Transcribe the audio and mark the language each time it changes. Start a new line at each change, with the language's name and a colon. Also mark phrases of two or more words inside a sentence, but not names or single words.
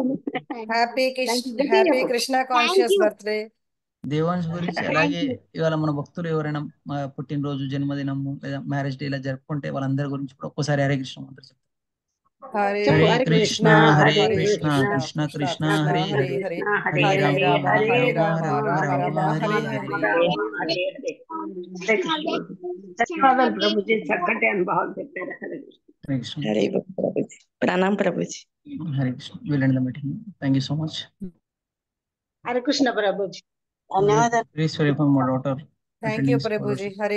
English: happy Krishna conscious birthday.
Telugu: దేవాంశ్ గురించి అలాగే ఇవాళ మన భక్తులు ఎవరైనా పుట్టినరోజు, జన్మదినము లేదా
English: marriage day
Telugu: ఇలా జరుపుకుంటే వాళ్ళందరి గురించి కూడా ఒక్కసారి హరే కృష్ణ మంత్రం చెప్తారు.
Sanskrit: హరే హరే హరే కృష్ణ కృష్ణ హరే హరే కృష్ణ కృష్ణ కృష్ణ కృష్ణ కృష్ణ హరే కృష్ణ హరే హరే హరే హరే హరే రామ హరే హరే రామ రామ రామ రామ రామ హరే రామ హరే. రామ హరే హరే. హరే కృష్ణ.
Telugu: ధన్యవాదాలు ప్రభుజీ, చక్కటి అనుభవాలు చెప్పారు. హరే కృష్ణ. హరే కృష్ణ. హరే ప్రభుజీ. ప్రణాం ప్రభుజీ.
English: హరే కృష్ణ. వీళ్ళండి the meeting. thank you so much.
Telugu: హరే కృష్ణ ప్రభుజీ. ధన్యవాదాలు.
English: please very for my daughter thank you ప్రభుజీ. హరే